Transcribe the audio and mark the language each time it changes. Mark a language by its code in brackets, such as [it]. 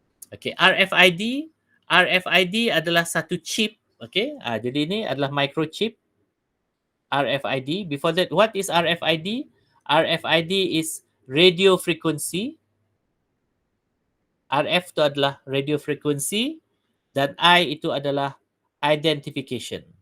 [ms] Okay, RFID adalah satu chip. Okay, jadi ini adalah microchip RFID. [en] Before that, what is RFID? RFID is radio frequency. [ms] RF itu adalah radio frequency dan I itu adalah identification.